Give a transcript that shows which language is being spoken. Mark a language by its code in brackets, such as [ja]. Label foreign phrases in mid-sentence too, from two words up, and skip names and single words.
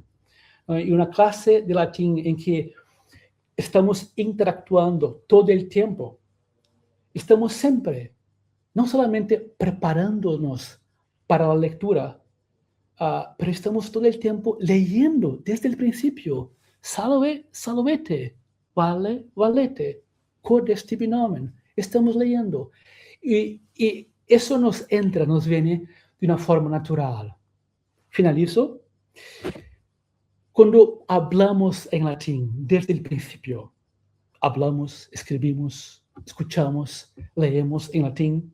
[es] Y una clase de latín en que estamos interactuando todo el tiempo. estamos siempre, no solamente preparándonos para la lectura, pero estamos todo el tiempo leyendo desde el principio. [la] Salve, salvete, vale, valete, cod est tibi nomen. [es] Estamos leyendo. Y eso nos entra, nos viene de una forma natural. Finalizo. Cuando hablamos en latín desde el principio, hablamos, escribimos, escuchamos, leemos en latín.